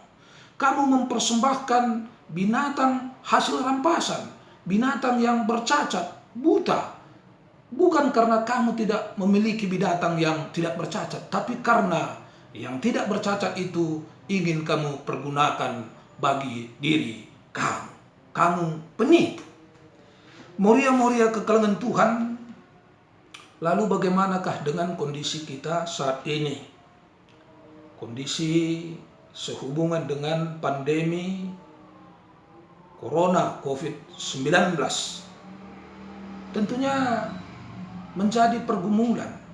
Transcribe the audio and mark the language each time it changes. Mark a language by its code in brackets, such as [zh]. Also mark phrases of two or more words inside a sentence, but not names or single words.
[id] Kamu mempersembahkan binatang hasil rampasan, binatang yang bercacat, buta, bukan karena kamu tidak memiliki binatang yang tidak bercacat, tapi karena yang tidak bercacat itu ingin kamu pergunakan bagi diri kamu. Kamu penipu. [btx] Moria-moria kekalengan Tuhan, [id] lalu bagaimanakah dengan kondisi kita saat ini? Kondisi sehubungan dengan pandemi Corona COVID-19 tentunya menjadi pergumulan.